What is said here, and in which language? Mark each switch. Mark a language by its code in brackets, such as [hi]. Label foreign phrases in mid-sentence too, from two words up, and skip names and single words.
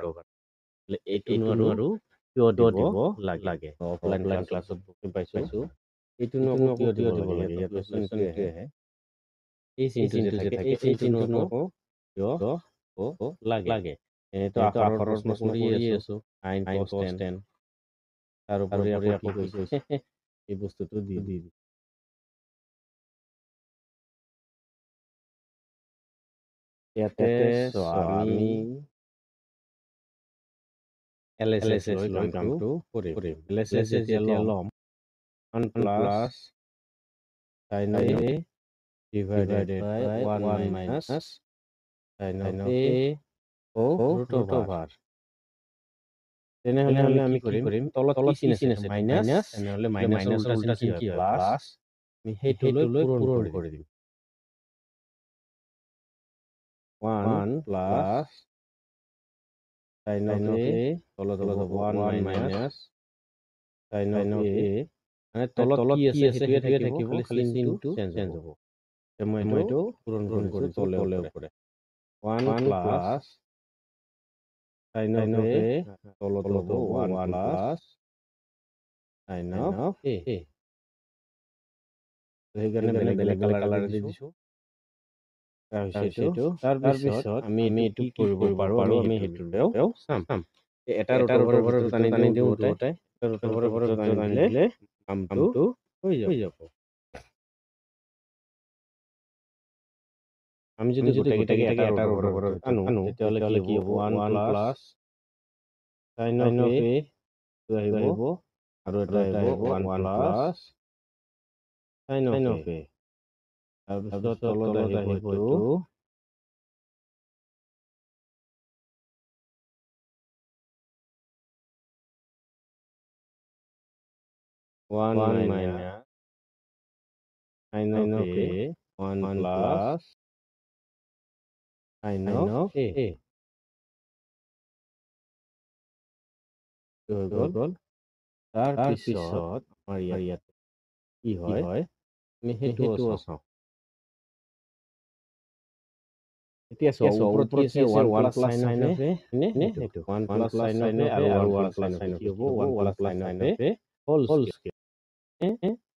[as] অভাৰ এইটো নোৱাৰো কিয় দিব লাগে [en] offline classত [as] বুজি পাইছোঁ এইটোনো আকৌ কিয় দিব লাগে ইয়াতে চিনটো আহে এই চিনটো যে থাকে এই চিনটো আকৌ কিয় লাগে এইটো আখৰৰ প্ৰশ্ন কৰিয়ে আছো [en] sin cos tan [as] তাৰ উপৰি আকৌ কি কৈছে এই বস্তুটো দি ইয়াতে আমি LSS লৈ কামটো কৰিম LSS যেতিয়া ল'ম 1 প্লাছ [en] sin A divided by 1 minus sin of A root over [as] তেনেহ'লে আমি কি কৰিম তলত কি চিন আছে মাইনাছ তেনেহ'লে মাইনাছৰ উল্টা চিন কি হয় প্লাছ আমি সেইটো লৈ পূৰণ কৰি দিম 1 প্লাছ [en] sin of A [as] তলত হ'ব [en] 1 minus sin of A [as] মানে তলত কি আছে সেইটোৱে থাকিব খালি চিনটো চেঞ্জ হ'ব মই এইটো পূৰণ কৰিছোঁ তলে ওপৰে 1 প্লাছ [en] sin of A [as] তলত হ'ব 1 প্লাছ [en] sin of A [as] সেইকাৰণে বেলেগ কালাৰ দি দিছোঁ তাৰপিছত আমি এইটো কি কৰিব পাৰোঁ আমি সেইটোও চাম এটা [en] root overৰ [as] ভিতৰত টানি দিওঁ দুয়োটাই [en] root overৰ [as] ভিতৰত টানি দিলে কামটো হৈ যাব আমি যদি গোটেইকেইটাকে এটা [en] root overৰ [as] ভিতৰত আনো তেতিয়াহ'লে কি হ'ব 1 প্লাছ [en] sin of A [as] আহিব আৰু এটা আহিব 1 প্লাছ [en] sin of A [as] তাৰপিছত তলত আহিব এইটো [en] 1 minus sin of A 1 plus sin of A [as] হৈ গ'ল তাৰ পিছত আমাৰ ইয়াত কি হয় আমি সেইটোও চাওঁ এতিয়া চাওঁ ওপৰত কি আছে [en] 1 plus sin of A [as] হয়নে সেইটো [en] 1 plus sin of A [as] আৰু [en] 1 plus sin of A [as] কি হ'ব [en] 1 plus sin of A whole square